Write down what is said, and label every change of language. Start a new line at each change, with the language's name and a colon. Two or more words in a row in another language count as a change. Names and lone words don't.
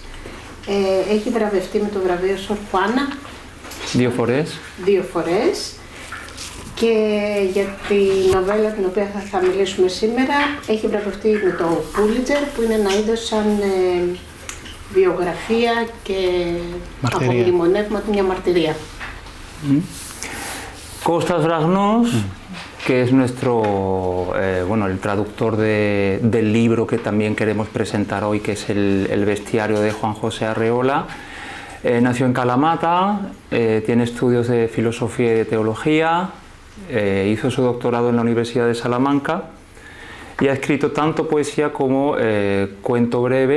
Greek: Έχει βραβευτεί με το βραβείο Σορ Χουάνα 2 φορές. Και για τη νοβέλα την οποία θα μιλήσουμε σήμερα έχει βραβευτεί με το Pulitzer, που είναι ένα είδος σαν βιογραφία και απομνημονεύματι μια μαρτυρία.
Spanish: Costas Ragnos, que es el traductor del libro que también queremos presentar hoy, que es el bestiario de Juan José Arreola. Nació en Kalamata, tiene estudios de filosofía y de teología, hizo su doctorado en la Universidad de Salamanca y ha escrito tanto poesía como cuento breve.